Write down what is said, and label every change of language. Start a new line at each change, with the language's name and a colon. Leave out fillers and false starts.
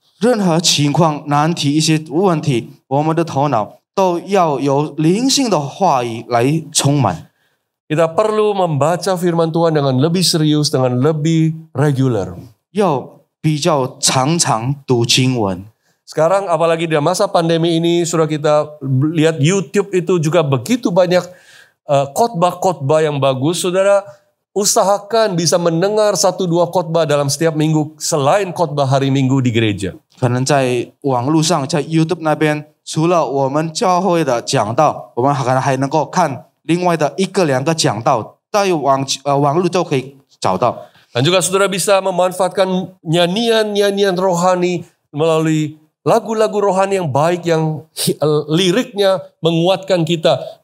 Chinese: 任何情况、难题、一些问题，我们的头脑都要有灵性的话语来充满。
Indonesian: Kita perlu membaca firman Tuhan dengan lebih serius, dengan lebih reguler.
Chinese: 要比较常常读经文。
Indonesian: Sekarang apalagi di masa pandemi ini, sudah kita lihat YouTube itu juga begitu banyak khotbah-khotbah yang bagus. Saudara, usahakan bisa mendengar 1-2 khotbah dalam setiap minggu selain khotbah hari Minggu di gereja.
Chinese: 可能在网络上，在 YouTube 那边，除了我们教会的讲道，我们可能还能够看另外的1个2个讲道，在网络都可以找到。
Indonesian: Dan juga saudara bisa memanfaatkan nyanyian-nyanyian rohani melalui lagu-lagu rohani yang baik, yang liriknya menguatkan kita.